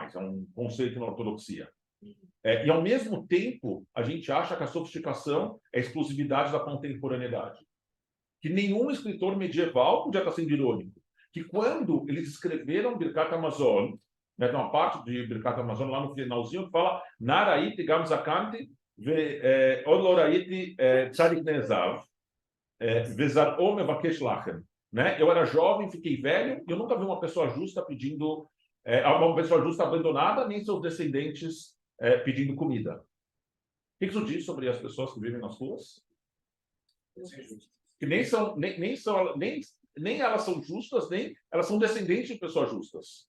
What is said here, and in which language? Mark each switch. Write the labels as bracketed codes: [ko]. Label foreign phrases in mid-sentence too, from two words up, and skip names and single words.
[pt] É um conceito na ortodoxia. E ao mesmo tempo, a gente acha que a sofisticação é a exclusividade da contemporaneidade. Que nenhum escritor medieval podia estar sendo irônico. Que quando eles escreveram Birkat Hamazon, né, tem uma parte de Birkat Hamazon lá no finalzinho que fala [he] נעריתי גם זקנתי עוד לא ראיתי צדיק נעזב וזרעו מבקש לחם. [pt] Eu era jovem, fiquei velho, e eu nunca vi uma pessoa justa pedindo, uma pessoa justa abandonada, nem seus descendentes pedindo comida. O que isso diz sobre as pessoas que vivem nas ruas? Que nem elas são justas, nem elas são descendentes de pessoas justas.